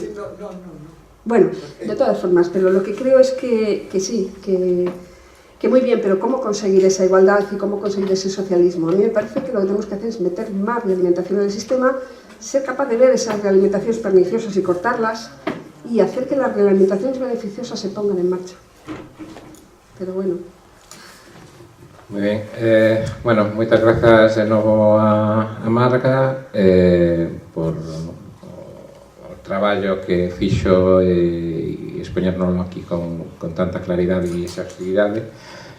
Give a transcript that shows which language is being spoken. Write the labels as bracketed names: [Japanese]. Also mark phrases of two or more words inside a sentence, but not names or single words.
[Spanish] Bueno, de todas formas, pero lo que creo es que sí, que muy bien, pero ¿cómo conseguir esa igualdad y cómo conseguir ese socialismo? A mí me parece que lo que tenemos que hacer es meter más realimentación en el sistema, ser capaz de ver esas realimentaciones perniciosas y cortarlas y hacer que las reglamentaciones beneficiosas se pongan en marcha. Pero bueno. [Galician] Moi ben, bueno, moitas grazas de novo a Marga por o traballo que fixo e expoñernos aquí con tanta claridade e exhaustividade.